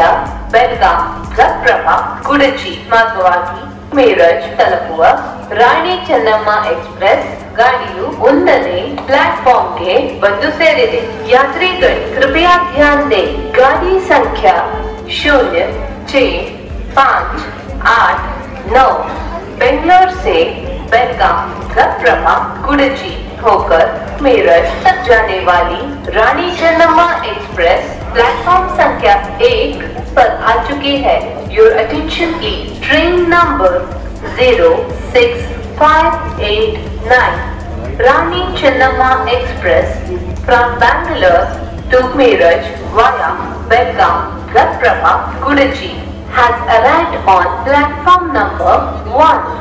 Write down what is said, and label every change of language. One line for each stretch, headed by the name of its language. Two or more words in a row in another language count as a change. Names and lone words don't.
Kannada: ಬೆಲ್ಗಾಂ, ಘಟ್ಪ್ರಭಾ, ಕುಡಚಿ ಮಾರ್ಗವಾಗಿ ಮೇರಜ್ ತಲುಪುವ ರಾಣಿ ಚೆನ್ನಮ್ಮ ಎಕ್ಸ್ಪ್ರೆಸ್ ಗಾಡಿಯು 1ನೇ ಪ್ಲಾಟ್ಫಾರ್ಮ್ಗೆ ಬಂದು ಸೇರಿದೆ.
Hindi: ಯಾತ್ರಿಗಳು कृपया ध्यान दें, गाड़ी संख्या 065889 बेंगलोर से बेलगाम, घटप्रभा, कुडची होकर मेरठ तक जाने वाली रानी चन्नम्मा एक्सप्रेस प्लेटफॉर्म संख्या 1 पर आ चुकी है.
English: your attention please. train number 06589 Rani Chennamma Express from Bangalore to Meerut via Belgaum, Ghatprabha, Kudachi has arrived on platform number 1.